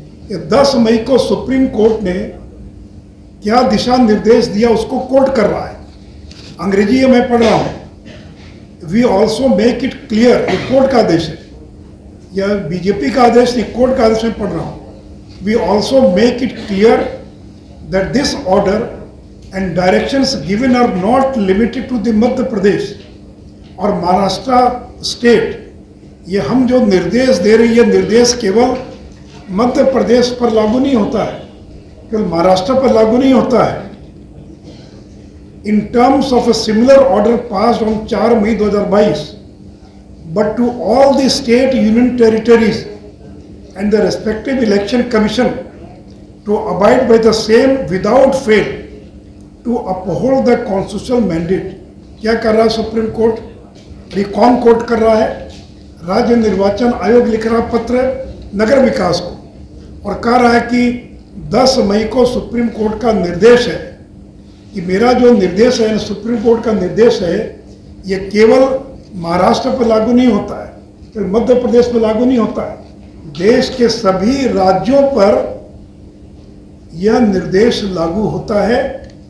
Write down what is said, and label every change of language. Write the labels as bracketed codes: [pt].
[hi] ये 10 मई को supreme court ने क्या दिशा निर्देश दिया उसको कोट कर रहा है। अंग्रेजी मैं पढ़ रहा हूँ। [en] we also make it clear, [hi] ये कोर्ट का आदेश है, यह बीजेपी का आदेश नहीं, कोर्ट का आदेश मैं पढ़ रहा हूँ। [en] We also make it clear that this order and directions given are not limited to the [hi] Madhya Pradesh और महाराष्ट्र स्टेट। ये हम जो निर्देश दे रही है, निर्देश केवल मध्य प्रदेश पर लागू नहीं होता है, केवल महाराष्ट्र पर लागू नहीं होता है। [en] In terms of a similar order passed on 4 May 2022, but to all the state union territories and the respective election commission to abide by the same without fail to uphold the constitutional mandate। [hi] क्या कर रहा है supreme court? ये कौन court कर रहा है? राज्य निर्वाचन आयोग लिख रहा पत्र नगर विकास को और कह रहा है कि 10 मई को सुप्रीम कोर्ट का निर्देश है कि मेरा जो निर्देश है, सुप्रीम कोर्ट का निर्देश है, ये केवल महाराष्ट्र पर लागू नहीं होता है, केवल मध्य प्रदेश पर लागू नहीं होता है, देश के सभी राज्यों पर यह निर्देश लागू होता है।